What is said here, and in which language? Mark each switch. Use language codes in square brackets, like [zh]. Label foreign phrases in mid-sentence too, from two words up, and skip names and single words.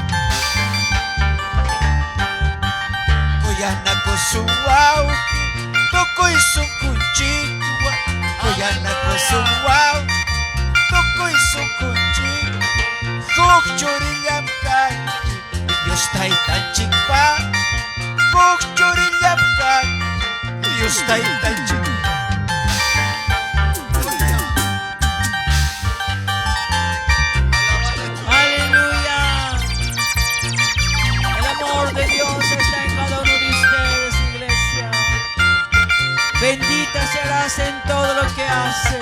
[qu] Kuyana kusuwaw, tukoy sungkunchikuwa. Kuyana kusuwaw, tukoy sungkunchikuwa. Kukchurilamkan, Dios taytanchikpa. Kukchurilamkan, Dios taytanchikpa. [es] De Dios está en cada uno de ustedes, iglesia. Bendita serás en todo lo que haces.